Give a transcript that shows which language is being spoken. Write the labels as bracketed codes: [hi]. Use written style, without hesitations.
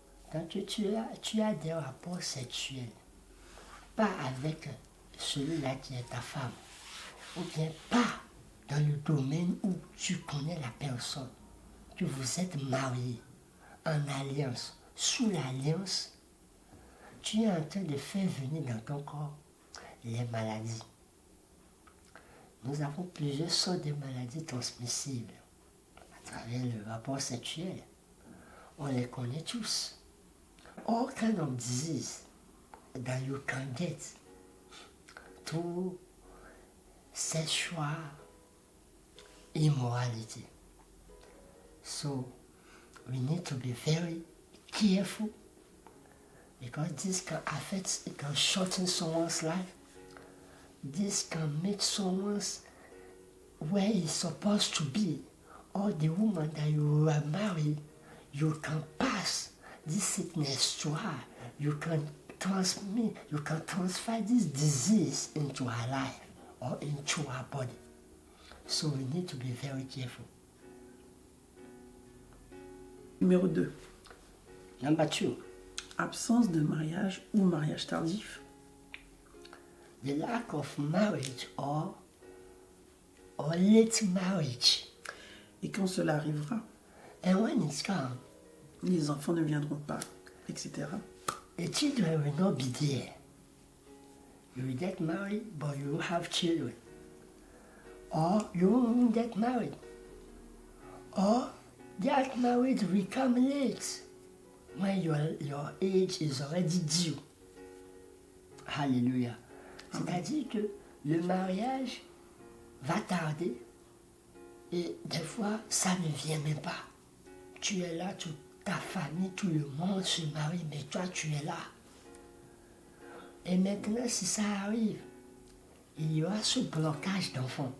[fr] Quand tu as des rapports sexuels, pas avec celui-là qui est ta femme, ou bien pas dans le domaine où tu connais la personne, que vous êtes mariés en alliance, sous l'alliance, tu es en train de faire venir dans ton corps les maladies. Nous avons plusieurs sortes de maladies transmissibles à travers le rapport sexuel. On les connaît tous. [en] All kinds of disease that you can get through sexual immorality. So we need to be very careful, because this can affect, it can shorten someone's life. This can make someone's where he's supposed to be, or the woman that you are married, you can pass this sickness to her. You can transfer this disease into her life or into her body. So we need to be very careful. [fr] Numéro 2. [en] Number two, [fr] Absence de mariage ou mariage tardif. [en] the lack of marriage or late marriage. [fr] Et quand cela arrivera, [en] And when it's come, [fr] les enfants ne viendront pas, etc. [en] the children will not be there. You will get married, but you will have children. Or you won't get married. Or that marriage will come late, when your age is already due. Hallelujah. [fr] C'est-à-dire que le mariage va tarder et des fois ça ne vient même pas. Tu es là, toute ta famille, tout le monde se marie, mais toi tu es là. Et maintenant, si ça arrive, il y aura ce blocage d'enfants.